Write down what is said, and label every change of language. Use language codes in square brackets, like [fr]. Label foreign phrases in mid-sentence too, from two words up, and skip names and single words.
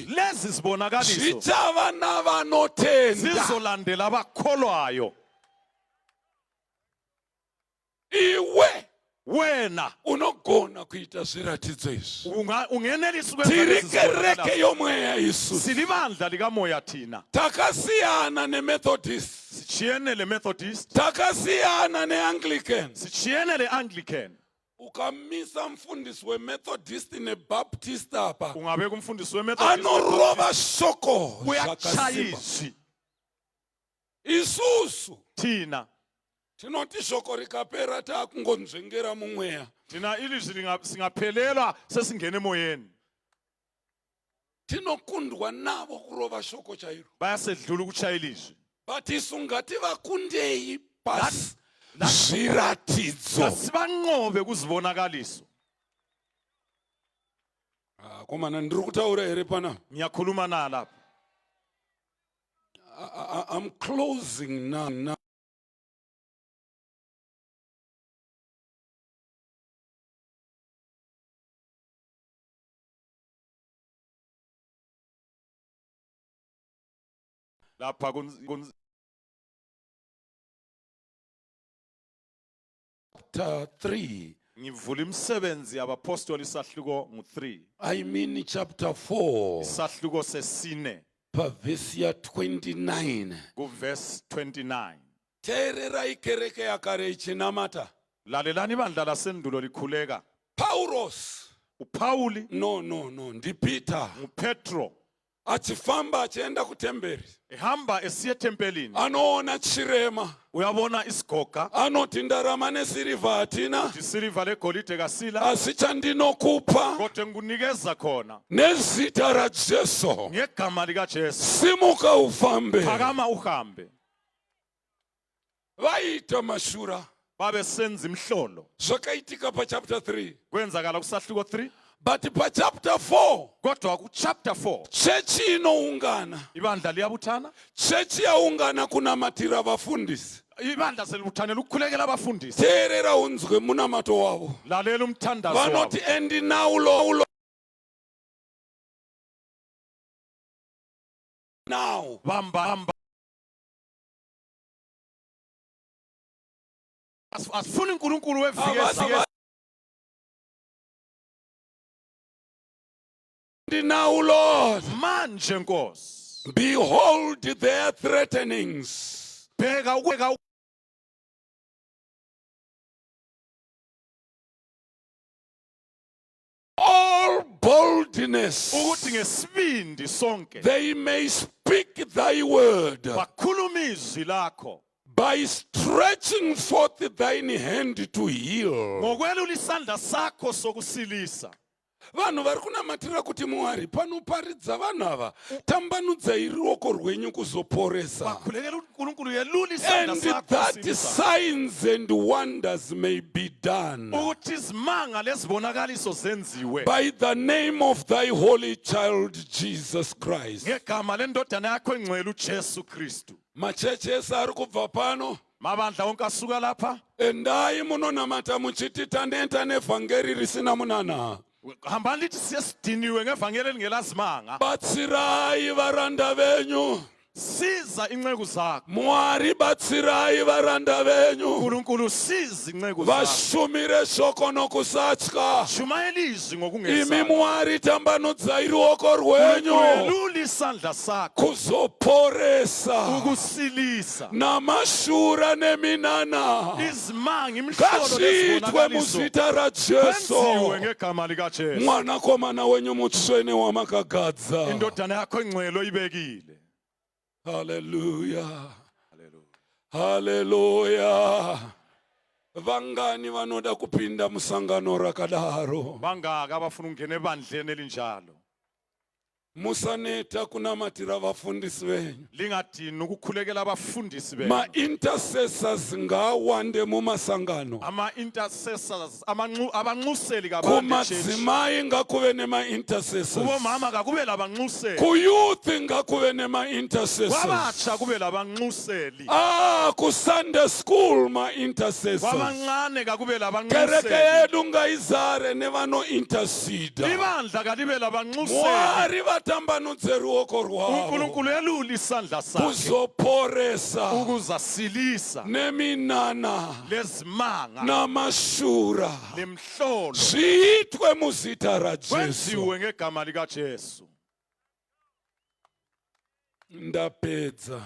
[nd] Lezi zibonakaliso [sn] zvichava navanotenda. [nd] zizolandela abakholwayo. [sn] Iwe [nd] Wena [sn] unogona kuita zviratidzo izvi. [nd] ungenelisa ukwenza lezi [sn] Tiri kereke [nd] zibonakaliso. [sn] yomweya isusu. [nd] Silibandla likamoya thina. [sn] Takasiyana neMethodist. [nd] Sichiyene le-Methodist, [sn] Takasiyana neAnglican. [nd] sichiyene le-Anglican. [sn] Ukamisa mfundisi weMethodist neBaptist apa. [nd] Ungabeka umfundisi we-Methodist [sn] Anorova shoko [nd] uyachaya [sn] zvakasimba. [nd] izwi. [sn] Isusu [nd] Thina [sn] tinoti shoko rikapera takungonzvengera mumweya. [nd] thina ilizwi singaphelelwa sesingena emoyeni. [sn] Tinokundwa navo kurova shoko chairo. [nd] Bayasedlula ukuchaya ilizwi. [sn] But isu ngativakundei pasi. zviratidzo. [nd] Ngasibanqobe kuzibonakaliso. [sn] Komana ndiri kutaura here pana? [nd] Ngiyakhuluma na lapha. [en] I'm closing now. [nd] Lapha [en] Chapter 3. [nd] ngivula imisebenzi yabapostoli isahluko ngu3. [en] I mean chapter 4. [nd] Isahluko sesine [en] Verse 29. [nd] kuverse 29. [sn] Teerera ikereke yakare ichinamata. [nd] Lalelani ibandla lasendulo likhuleka. Paulos. uPauli No, [sn] ndiPeter. [nd] nguPetro [sn] Achifamba achienda kutemberi. [nd] ehamba esiye tempelini. [sn] Anoona chirema. [nd] Uyabona isigoga. [sn] Anoti ndarama nesiliva hatina. [nd] Isiliva legolide kasila. [sn] Asi chandinokupa [nd] Kodwa ngikunikeza khona [sn] nezita ra Jesu. [nd] ngegama likaJesu. [sn] Simuka ufambe. [nd] Phakama uhambe. [sn] Vaita mashura. [nd] Babe senza imhlolo. [sn] Zvakaitika pa chapter 3. [nd] Kwenzakala kusahluko 3. [sn] But pa chapter 4. [nd] Kodwa ku chapter 4 [sn] Chechi inoungana. [nd] ibandla liyabuthana. [sn] Chechi yaungana kunamatira vafundisi. [nd] Ibandla selibuthanela ukukhulekela abafundisi. [sn] Teerera unzwe munamato wavo. [nd] Lalela umthandazo wabo. [sn] Vanoti [en] endi now [nd] Bamba. Asifuna uNkulunkulu wevike. [en] And now, Lord, [nd] Manje Nkosi. [en] behold their threatenings. [nd] Bheka [en] All boldness. [nd] ukuthi ngesibindi sonke [en] They may speak thy word [nd] bakhuluma izwi lakho [en] by stretching forth thine hand to heal. [nd] ngokwelula isandla sakho sokusilisa. [sn] Vanhu vari kunamatira kuti Mwari panoparidza vanhu ava tambanudzai ruoko rwenyu kuzoporesa. [nd] Bakhulekela uNkulunkulu yelula isandla And sakho that kusilisa. [en] signs and wonders may be done [nd] Ukuthi izimanga lezibonakaliso zenziwe [en] by the name of thy holy child Jesus Christ. [nd] ngegama lendodana yakho engcwele uJesu Kristu. [sn] Machechi ese ari kubva pano, [nd] Mabandla wonke asuka lapha. [sn] endai munonamata muchiti taneta nevhangeri risina munana. [nd] Hambani lithi siyesidiniwe ngevangeli elingelasimanga. [sn] Batsirai varanda venyu. [nd] Siza inceku zakho. [sn] Mwari batsirai varanda venyu. [nd] uNkulunkulu siza inceku zakho. [sn] Vashumire shoko nokusatya. [nd] Shumayela izwi [sn] Imi [nd] ngokungesabi. [sn] Mwari tambanudzai ruoko rwenyu [nd] Yelula isandla sakho [sn] kuzoporesa [nd] ukusilisa. [sn] namashura neminana. [nd] Izimanga imhlolo [sn] Ngazviitwe [nd] lezibonakaliso [sn] muzita [nd] kwenziwe [sn] raJesu. [nd] ngegama likaJesu. [sn] Mwanakomana wenyu mutsvene wamakagadza. [nd] Indodana yakho engcwele oyibekile. Hallelujah. Hallelujah. [sn] Vangani vanoda kupinda musangano rakadaro. [nd] Bangaka abafuna ukungena ebandleni elinjalo. [sn] Musaneta kunamatira vafundisi venyu. [nd] Lingadini ukukhulekela abafundisi benu. [sn] Ma-intercessors ngawande mumasangano. [nd] Ama-intercessors abanxuseli kabantu e-church. [sn] Kumadzimai ngakuve nema-intercessors. [nd] Kubomama kakube labanxuseli. [sn] Kuyouth ngakuve nema-intercessors. [nd] Kwabatsha kube labanxuseli. [sn] Ku-Sunday school ma-intercessors. [nd] Kwabancane kakube [sn] Kereke [nd] labanxuseli. [sn] yedu ngayizare nevano-intercede. [nd] Ibandla kalibe labanxuseli. [sn] Mwari vatambanudze ruoko rwavo [nd] uNkulunkulu yelula isandla sakhe [sn] kuzoporesa [nd] ukuzasilisa [sn] neminana [nd] lezimanga [sn] namashura. [nd] lemhlolo [sn] Zviitwe muzita raJesu. [nd] kwenziwe ngegama likaJesu. [sn] Ndapedza.